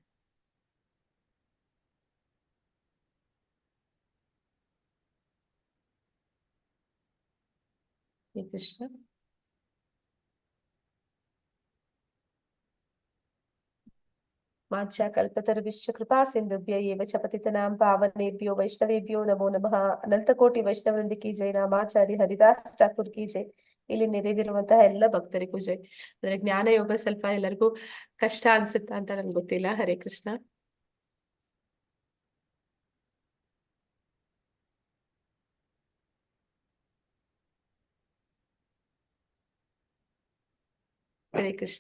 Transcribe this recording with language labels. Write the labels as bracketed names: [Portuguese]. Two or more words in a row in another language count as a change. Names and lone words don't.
[Sanskrit] ಕೃಷ್ಣ. ಮಾಂಚ ಕಲ್ಪತರುಶ್ಚ ಕೃಪಾ ಸಿಂಧುಭ್ಯ ಏವ ಚ ಪತಿತನಾಂ ಪಾವನೇಭ್ಯೋ ವೈಷ್ಣವೇಭ್ಯೋ ನಮೋ ನಮಃ. [Hindi] अनंतकोटि वैष्णववृंद की जय। रामाचारी हरिदास ठाकुर की जय. [Kannada] ಇಲ್ಲಿ ನೆರೆದಿರುವಂತಹ ಎಲ್ಲ ಭಕ್ತರಿಗೂ ಜೈ. ಅಂದ್ರೆ ಜ್ಞಾನ ಯೋಗ ಸ್ವಲ್ಪ ಎಲ್ಲರಿಗೂ ಕಷ್ಟ ಅನ್ಸುತ್ತಾ ಅಂತ ನನ್ಗೆ ಗೊತ್ತಿಲ್ಲ. [Sanskrit] ಹರೇ ಕೃಷ್ಣ. ಹರೇ ಕೃಷ್ಣ.